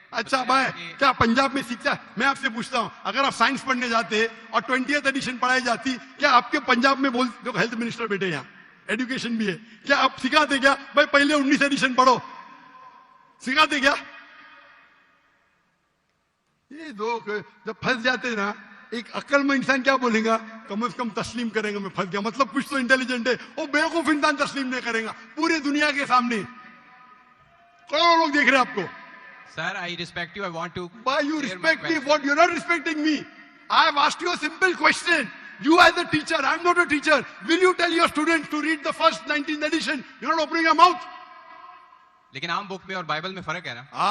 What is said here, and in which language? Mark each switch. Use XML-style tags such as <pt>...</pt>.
<hi>अच्छा भाई क्या पंजाब में सीखता? मैं आपसे पूछता हूं, अगर आप साइंस पढ़ने जाते और 20th एडिशन पढ़ाई जाती, क्या आपके पंजाब में बोल, जो हेल्थ मिनिस्टर बैठे यहाँ, एजुकेशन भी है, क्या आप सिखाते क्या भाई पहले 19 एडिशन पढ़ो? सिखाते क्या? ये लोग जब फंस जाते ना, एक अक्लमंद इंसान क्या बोलेगा? कम से कम तस्लीम करेंगे मैं फंस गया, मतलब कुछ तो इंटेलिजेंट है। वो बेवकूफ इंसान तस्लीम नहीं करेगा पूरी दुनिया के सामने। करोड़ों लोग देख रहे हैं आपको,</hi> <en>Sir, I respect you. I want to. Why you clear my respect me? question. What? You're not respecting me. I have asked you a simple question. You as a teacher, I'm not a teacher. Will you tell your students to read the first 19th edition? You're not opening your mouth.</en> <hi>लेकिन आम book में और Bible में फर्क है ना?</hi>